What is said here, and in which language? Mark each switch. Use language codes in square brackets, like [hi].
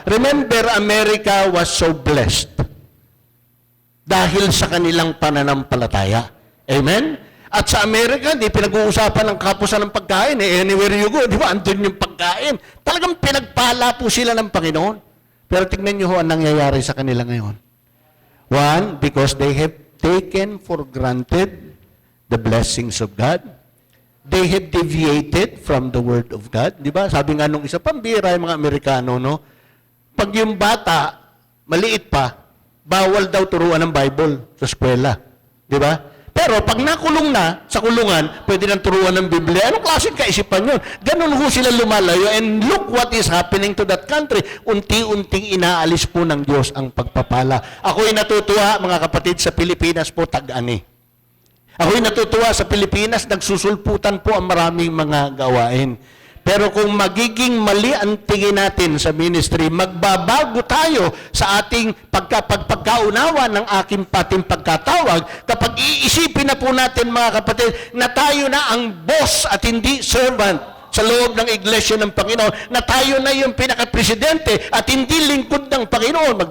[en] Remember, America was so blessed [tl] dahil sa kanilang pananampalataya. [en] Amen? [tl] At sa Amerika, hindi pinag-uusapan ng kapusan ng pagkain. [en] Anywhere you go, [tl] di ba? Andun yung pagkain. Talagang pinagpala po sila ng Panginoon. Pero tignan nyo ho ang nangyayari sa kanila ngayon. [en] One, because they have taken for granted the blessings of God. They have deviated from the Word of God. [tl] Di ba? Sabi nga nung isa, pambira yung mga Amerikano, no? Pag yung bata, maliit pa, bawal daw turuan ng Bible sa eskwela. Di ba? Pero pag nakulong na sa kulungan, pwede nang turuan ng Biblia. Anong klaseng kaisipan yun? Ganun ho sila lumalayo. [en] And look what is happening to that country. [tl] Unti-unting inaalis po ng Diyos ang pagpapala. Ako'y natutuwa, mga kapatid, sa Pilipinas po, tag-ani. Ako'y natutuwa sa Pilipinas, nagsusulputan po ang maraming mga gawain. Pero kung magiging mali ang tingin natin sa ministry, magbabago tayo sa ating pagkaunawa ng aking pating pagkatawag kapag iisipin na po natin, mga kapatid, na tayo na ang boss at hindi servant sa loob ng iglesia ng Panginoon, na tayo na yung pinaka-presidente at hindi lingkod ng Panginoon.